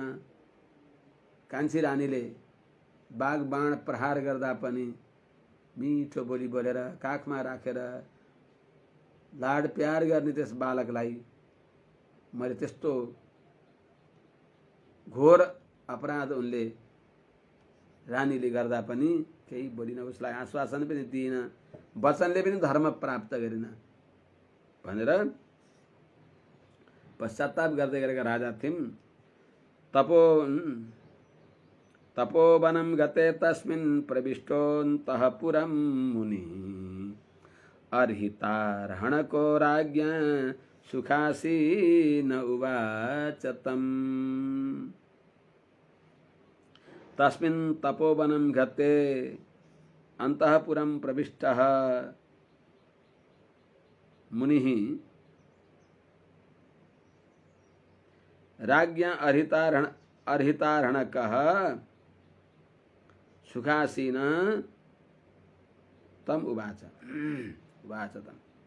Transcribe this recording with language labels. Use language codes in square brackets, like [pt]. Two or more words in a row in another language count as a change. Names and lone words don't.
[ne] कान्छी रानीले बाघ बाण प्रहार गर्दा पनि मिठो बोली बोलेर काखमा राखेर लाड प्यार गर्ने त्यस बालकलाई मैले त्यस्तो घोर अपराध उनले रानीले गर्दा पनि केही बोलिन, उसलाई आश्वासन पनि दिइन, वचनले पनि धर्म प्राप्त गरिन भनेर पश्चाताप गर्दै गरेका राजा थिइन्। [sa] तपोवनं गते तस्मिन् प्रविष्टोऽन्तःपुरं मुनिः अर्हितार्हणको राज्ञा सुखासीन उवाच तम्। तस्मिन् तपोवनं गते अन्तःपुरं प्रविष्टः मुनिः राज्ञा अर्हितार्हणकः सुखासीन तम उवाच तम्।